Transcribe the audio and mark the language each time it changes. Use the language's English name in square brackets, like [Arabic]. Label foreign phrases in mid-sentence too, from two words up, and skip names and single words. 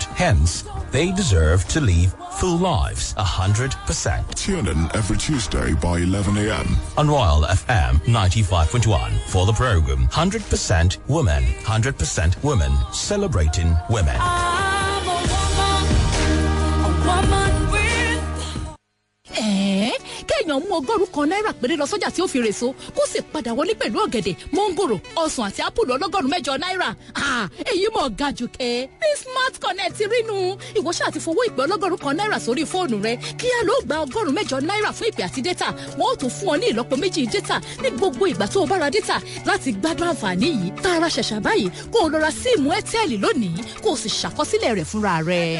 [English] Hence, they deserve to live full lives, 100%. Tune in every Tuesday by 11 a.m. on Royal FM 95.1 for the program 100% Women, 100% Women, celebrating women. I'm a woman with [Yoruba] náà mú $100 péré lọ sọ́jà tí ó fi rèso kó sì padà wọlé pẹ̀lú ọ̀gẹ̀dẹ̀ mọ́ngòrò ọsàn àti ápùlù $108. Èyí mọ̀ ga jù kẹ́ ní Smart Connect rínú ìwọ ṣáà ti fowó ìpè $100 sórí fóònù rẹ kíá ló gba $8 fún ìpè àti data wọn ó tún fún ọ ní ìlọ́po méjì data ní gbogbo ìgbà tó o bá ra data láti gbádùn àǹfààní yìí tààrà ṣẹ̀ṣà báyìí kó o lọ ra síìmù Airtel lónìí kó o sì ṣàkọsílẹ̀ rẹ̀ fúnra rẹ̀.